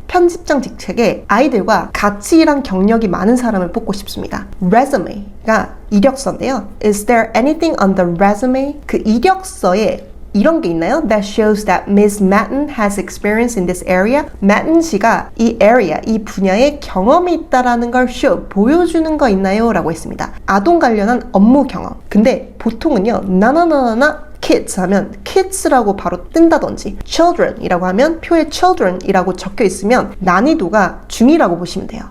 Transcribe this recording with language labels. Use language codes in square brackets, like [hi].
[ko] 편집장 직책에 아이들과 같이 일한 경력이 많은 사람을 뽑고 싶습니다. Resume가 이력서인데요. [en] Is there anything on the resume? [ko] 그 이력서에 이런 게 있나요? [en] That shows that Ms. Matten has experience in this area. [ko] Matten 씨가 이 area, 이 분야에 경험이 있다라는 걸 show, 보여주는 거 있나요? 라고 했습니다. 아동 관련한 업무 경험. 근데 보통은요, 나나나나나 kids 하면 kids라고 바로 뜬다든지 children이라고 하면 표에 children이라고 적혀 있으면 난이도가 중이라고 보시면 돼요.